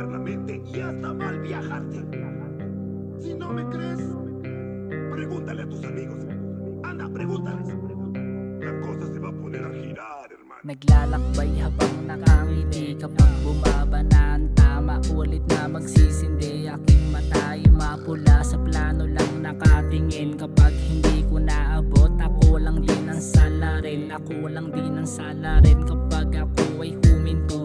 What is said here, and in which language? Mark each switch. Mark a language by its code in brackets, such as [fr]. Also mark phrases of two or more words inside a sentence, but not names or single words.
[es] físicamente y hasta mal viajarte. Si no me crees, pregúntale a tus amigos. Anda, pregúntales. La cosa se va a poner a girar, hermano. [tl] Naglalakbay habang nakangiti, kapag bumaba na ang tama, ulit na magsisindi. Aking mata ay mapula, sa plano lang nakatingin. Kapag hindi ko naabot, ako lang din ang salarin. Ako lang din ang salarin kapag ako ay huminto.